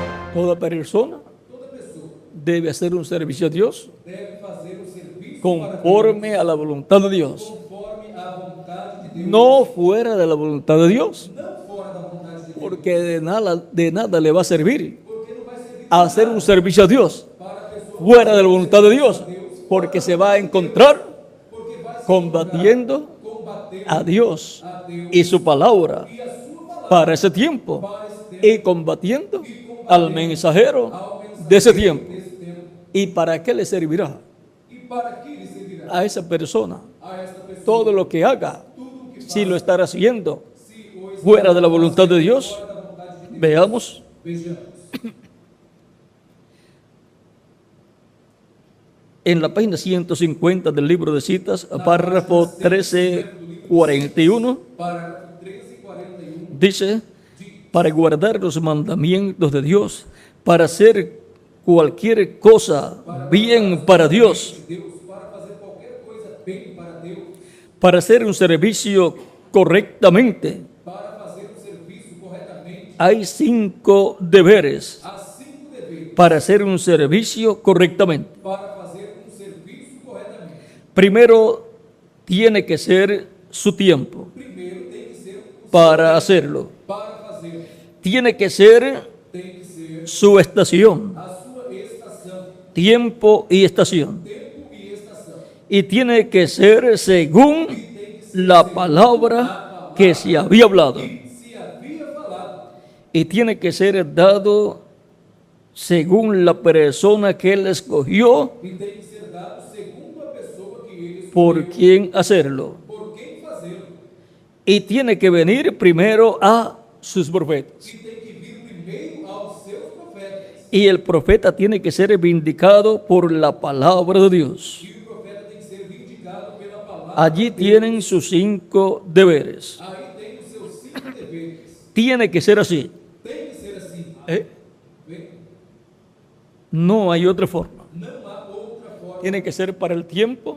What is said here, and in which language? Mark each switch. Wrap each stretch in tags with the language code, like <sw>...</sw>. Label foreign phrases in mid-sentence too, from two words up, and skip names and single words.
<es>Toda persona debe hacer un servicio a Dios</es> <pt>deve fazer o serviço para</pt> <es>conforme a la voluntad de Dios,</es> <pt>conforme a vontade de Deus,</pt> <es>no fuera de la voluntad de Dios,</es> <pt>não fora da vontade de Deus,</pt> <es>porque de nada le va a servir</es> <pt>porque não vai servir</pt> <es>a hacer un servicio a Dios</es> <pt>para a pessoa</pt> <es>fuera de la voluntad de Dios, porque se va a encontrar</es> <pt>porque vai se</pt> <es>combatiendo</es> <pt>combater</pt> <es>a Dios</es> <pt>a Deus</pt> <es>y su palabra</es> <pt>e a sua palavra</pt> <es>para ese tiempo</es> <pt>para esse tempo,</pt> <es>y combatiendo al mensajero de ese tiempo.</es> <pt>desse tempo.</pt> <es>¿Y para qué le servirá</es> <pt>E para que lhe servirá</pt> <es>a esa persona</es> <pt>a esta pessoa</pt> <es>todo lo que haga</es> <pt>tudo o que</pt> <es>si lo estará haciendo</es> <pt>se o está</pt> <es>fuera de la voluntad de Dios?</es> <pt>fora da vontade de Deus?</pt> <es>Veamos</es> <pt>Vejamos.</pt> <es>en la página 150 del libro de citas, párrafo 1341,</es> <pt>Parágrafo 13:41.</pt> <es>dice: para guardar los mandamientos de Dios, para hacer cualquier cosa bien para Dios,</es> <pt>Deus, para fazer qualquer coisa bem para Deus,</pt> <es>para hacer un servicio correctamente,</es> <pt>para fazer o serviço corretamente,</pt> <es>hay 5 deberes</es> <pt>há 5 deveres</pt> <es>para hacer un servicio correctamente.</es> <pt>para fazer um serviço corretamente.</pt> <es>Primero, tiene que ser su tiempo</es> <pt>Primeiro tem que ser o</pt> <es>para hacerlo.</es> <pt>para fazer,</pt> <es>Tiene que ser</es> <pt>tem que ser</pt> <es>su estación,</es> <pt>a sua estação,</pt> <es>tiempo y estación.</es> <pt>tempo e estação.</pt> <es>Y tiene que ser según la palabra que se había hablado.</es> <pt>Se havia falado,</pt> <es>Y tiene que ser dado según la persona que él escogió</es> <pt>e tem que ser dado segundo a pessoa que ele</pt> <es>por</es> <pt>escolheu,</pt> <es>quien hacerlo.</es> <pt>por quem fazê-lo.</pt> <es>Y tiene que venir primero a sus profetas.</es> <pt>E tem que vir primeiro aos seus profetas.</pt> <es>Y el profeta tiene que ser vindicado por la palabra de Dios.</es> <pt>E o profeta tem que ser vindicado pela palavra.</pt> <es>Allí tienen sus 5 deberes.</es> <pt>Aí tem os seus 5 deveres.</pt> <es>Tiene que ser así.</es> <pt>Tem que ser assim. ¿Eh? Bem,</pt> <es>No hay otra forma.</es> <pt>não há outra forma.</pt> <es>Tiene que ser para el tiempo</es>